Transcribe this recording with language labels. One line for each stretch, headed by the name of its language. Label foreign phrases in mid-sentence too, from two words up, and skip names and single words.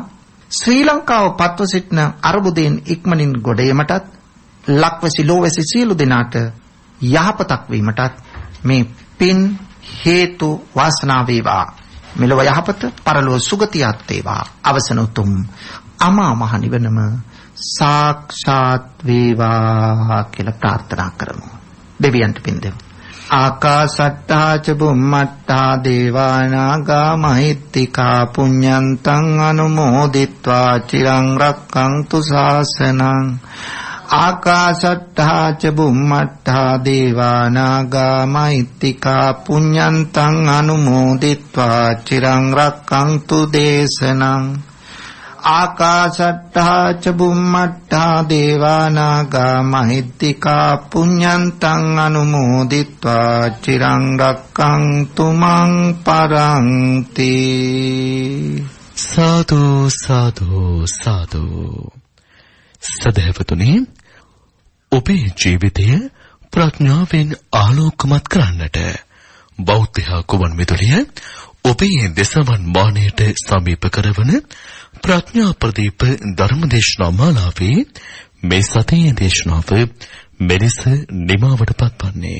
Sinhala: ශ්‍රී ලංකාව පත්ව සිටින අර්බුදයෙන් ඉක්මනින් ගොඩ ඒමටත්, ලක්වැසි ලෝවැසි සියලු දෙනාට යහපතක් වීමටත් මේ පින් හේතු වාසනා වේවා. මෙලොව යහපත, පරලොව සුගතියක් වේවා. අවසන උතුම් අමා මහ නිවනම සාක්ෂාත් වේවා කියලා ප්‍රාර්ථනා කරමු. දෙවියන්ට පින් දෙමු.
Pali: ආකාසට්ටා ච බුම්මට්ටා දේවානාගා මහිත්‍තිකා පුඤ්ඤන්තං අනුමෝදිත්වා චිරං රක්ඛන්තු ශාසනං. ආකාශට්ඨා ච බුම්මට්ඨා දේවානාගා මහිත්‍තිකා පුඤ්ඤන්තං අනුමෝදිත්වා චිරං රක්ඛන්තු දේශනං ආකාශට්ඨා ච බුම්මට්ඨා දේවානාගා මහිත්‍තිකා පුඤ්ඤන්තං අනුමෝදිත්වා චිරං රක්ඛන්තු මං පරන්ති. සාදු සාදු සාදු.
Sinhala: සදහවතුනි, ඔබේ ජීවිතය ප්‍රඥාවෙන් ආලෝකමත් කරන්නට බෞද්ධ කුවන් මෙතුලිය ඔබේ දසවන් මානයට සමීප කරවන ප්‍රඥා ප්‍රදීප ධර්මදේශනා මාලාවේ මේ සතියේ දේශනාව මෙලෙස නිමාවට පත්වන්නේ.